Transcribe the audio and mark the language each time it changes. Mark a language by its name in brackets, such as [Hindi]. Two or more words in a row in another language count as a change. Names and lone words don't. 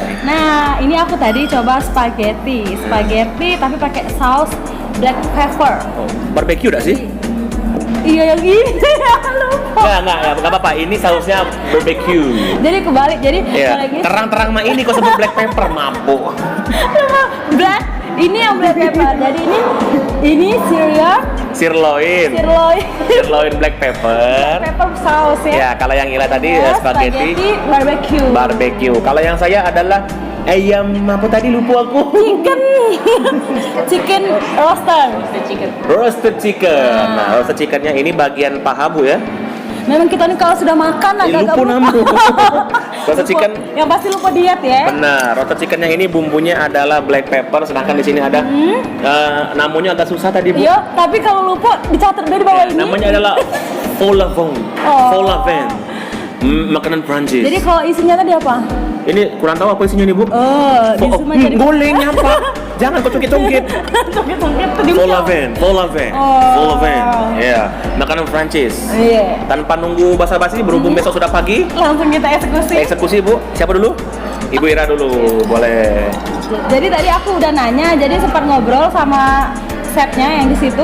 [Indonesian] Nah, ini aku tadi coba spaghetti tapi pakai saus [English] black pepper. [Indonesian] Oh, barbecue dah sih? Iya yang ini. Lupa. Enggak apa-apa. Ini sausnya barbecue. Jadi kebalik. Jadi Iya. kalau lagi Terang-terang mah ini kok sebut [English] black pepper, [Indonesian] mampu. black, ini yang [English] black pepper. [Indonesian] Jadi ini [English] Sirloin black pepper. [Indonesian] pepper saus ya. Ya, kalau yang Ira tadi Ya, spaghetti barbecue. Kalau yang saya adalah ayam apa tadi lupa aku. Chicken [English] Roasted chicken. [Indonesian] Nah, [English] roasted chickennya [Indonesian] ini bagian paha Bu ya. Memang kita nih kalau sudah makan agak-agak Lupa namu. [English] Roasted chicken. [Indonesian] Yang pasti lupa diet ya. Benar, [English] roasted chickennya [Indonesian] ini bumbunya adalah [English] black pepper, [Indonesian] sedangkan di sini ada namanya agak susah tadi Bu. Iya, tapi kalau lupa dicatat dari bawah ini. Namanya adalah [French] vol au vent. Vol au vent. [Indonesian] Makanan Prancis. Jadi kalau isinya tadi apa? Ini kurang tahu apa isinya nih Bu. Di semua jadi Boleh nyampak. Jangan kau cungkit-cungkit. cungkit tadi. [French] Vol au vent. [Indonesian] Iya, makanan Prancis. Iya. Tanpa nunggu basa-basi, berhubung besok sudah pagi, Langsung kita eksekusi. eksekusi Bu. Siapa dulu? Ibu Ira dulu, boleh. Jadi tadi aku udah nanya, jadi sempat ngobrol sama chefnya yang di situ.